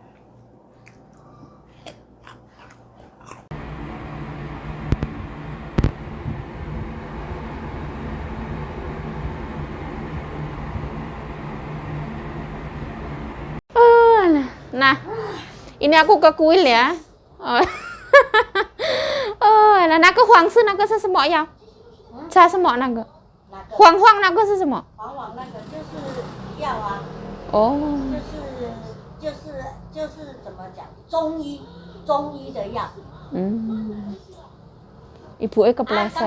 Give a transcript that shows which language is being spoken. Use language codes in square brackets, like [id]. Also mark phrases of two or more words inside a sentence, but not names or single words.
[id] Nah, ini aku ke kuil ya. [vi] Là nó có hoàng sư nó có [zh] 什么呀？加什么那个？黄黄那个是什么？黄黄那个就是药啊。哦。就是怎么讲？中医的药。 [id] Ibu kepleset.